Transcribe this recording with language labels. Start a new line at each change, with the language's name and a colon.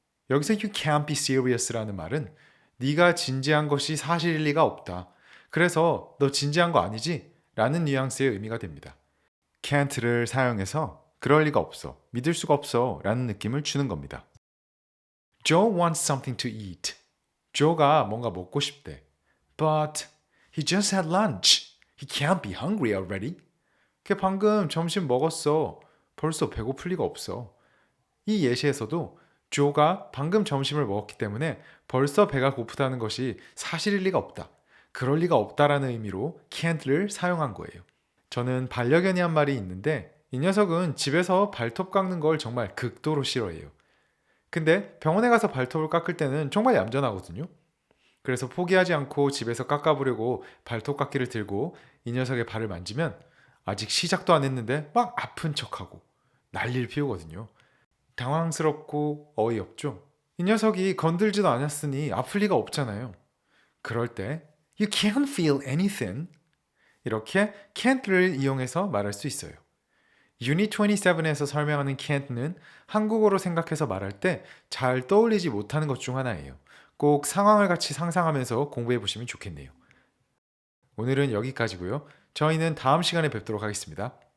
Korean: 여기서
English: you can't be serious
Korean: 라는 말은 네가 진지한 것이 사실일 리가 없다. 그래서 너 진지한 거 아니지? 라는 뉘앙스의 의미가 됩니다. can't를 사용해서 그럴 리가 없어, 믿을 수가 없어 라는 느낌을 주는 겁니다.
English: Joe wants something to eat.
Korean: 조가 뭔가 먹고 싶대.
English: But he just had lunch. He can't be hungry already.
Korean: 걔 방금 점심 먹었어. 벌써 배고플 리가 없어. 이 예시에서도 조가 방금 점심을 먹었기 때문에 벌써 배가 고프다는 것이 사실일 리가 없다. 그럴 리가 없다라는 의미로 can't를 사용한 거예요. 저는 반려견이 한 마리 있는데 이 녀석은 집에서 발톱 깎는 걸 정말 극도로 싫어해요. 근데 병원에 가서 발톱을 깎을 때는 정말 얌전하거든요. 그래서 포기하지 않고 집에서 깎아보려고 발톱 깎기를 들고 이 녀석의 발을 만지면 아직 시작도 안 했는데 막 아픈 척하고 난리를 피우거든요. 당황스럽고 어이없죠. 이 녀석이 건들지도 않았으니 아플 리가 없잖아요. 그럴 때
English: You can't feel anything.
Korean: 이렇게 can't를 이용해서 말할 수 있어요. Unit 27에서 설명하는 can't는 한국어로 생각해서 말할 때 잘 떠올리지 못하는 것 중 하나예요. 꼭 상황을 같이 상상하면서 공부해 보시면 좋겠네요. 오늘은 여기까지고요. 저희는 다음 시간에 뵙도록 하겠습니다.